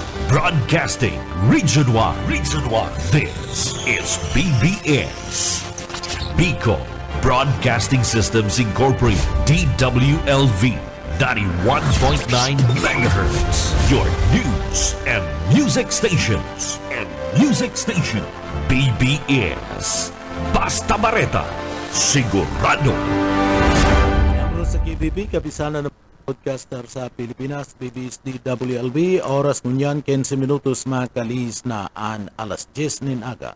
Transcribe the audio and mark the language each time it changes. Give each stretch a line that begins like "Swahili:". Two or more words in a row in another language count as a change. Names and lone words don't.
English: Broadcasting Region 1. Region 1. This is BBS. Bicol Broadcasting Systems Incorporated. DWLV. 91.9 megahertz. Your news and music stations.
Bikol: BBS. Basta Bareta. Sigurado. Miyembro sa KBB, kabisana ng podcaster sa Pilipinas, BBS DWLV. Oras ngunyan, 15 minutos makalis na an alas 10 nin aga.